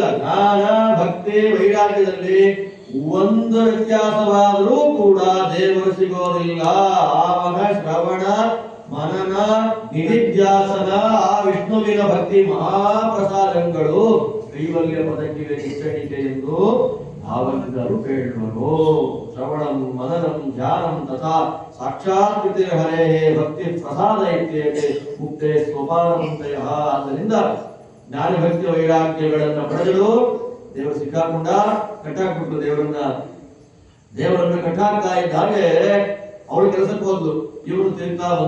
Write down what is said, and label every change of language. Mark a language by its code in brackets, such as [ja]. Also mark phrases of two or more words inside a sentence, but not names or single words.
[kn] ಜ್ಞಾನ, ಭಕ್ತಿ, ವೈರಾಗ್ಯದಲ್ಲಿ ಒಂದು ವ್ಯತ್ಯಾಸವಾದರೂ ಕೂಡ ದೇವರು ಸಿಗೋದಿಲ್ಲ. ಆವನ ಶ್ರವಣ ಮನನ ನಿಧಿಧ್ಯಾಸನ ಆ ವಿಷ್ಣುವಿನ ಭಕ್ತಿ ಮಹಾಪ್ರಸಾದಗಳು ಕೈವಲ್ಯ ಪದಕ್ಕಿವೆ ಶಿಕ್ಷಣಿಕೆ ಎಂದು ಭಾವಜ್ಞರು ಕೇಳುವರು. [sa] ಶ್ರವಣಂ ಮನನಂ ಧ್ಯಾನಂ ತಥಾ ಸಾಕ್ಷಾತ್ ಹರೇ ಭಕ್ತಿ ಪ್ರಸಾದ ಇತ್ಯೇತೆ ಮುಕ್ತೆ ಸೋಪಾನಂತಯ. [kn] ಆದ್ದರಿಂದ ಜ್ಞಾನ ಭಕ್ತಿ ವೈರಾಗ್ಯಗಳನ್ನು ಪಡೆದಳು. ದೇವರು ಸಿಕ್ಕಾಕೊಂಡ, ಕಟ್ಟಾಕ್ಬಿಟ್ಟು ದೇವರನ್ನು ಕಟ್ಟಾಕ್ತಾ ಇದ್ದಾಗೆ ಅವಳು ಕೆಲಸಕ್ಕೆ ಹೋದ್ಲು. ಇವನು ತಿರುಗ್ತಾ ಬಂದ.